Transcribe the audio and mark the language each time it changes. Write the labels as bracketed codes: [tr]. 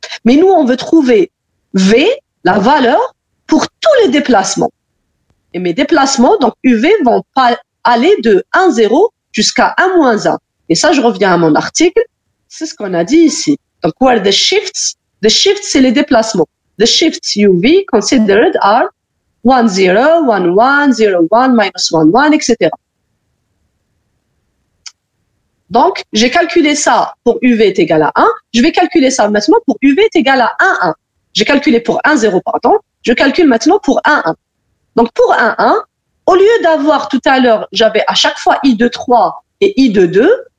[fr] Mais nous, on veut trouver V, la valeur, pour tous les déplacements. Et mes déplacements, donc UV, vont pas aller de 1,0 jusqu'à 1,-1. Et ça, je reviens à mon article. C'est ce qu'on a dit ici. Donc, [en] where the shifts, [fr] c'est les déplacements. [en] The shifts UV considered are 1,0, 1,1, 0,1, minus 1,1, etc. [fr] Donc, j'ai calculé ça pour UV est égal à 1. Je vais calculer ça maintenant pour UV est égal à 1,1. J'ai calculé pour 1,0, pardon. Je calcule maintenant pour 1,1. Donc, pour 1,1, au lieu d'avoir tout à l'heure, j'avais à chaque fois I de 3 et I de 2.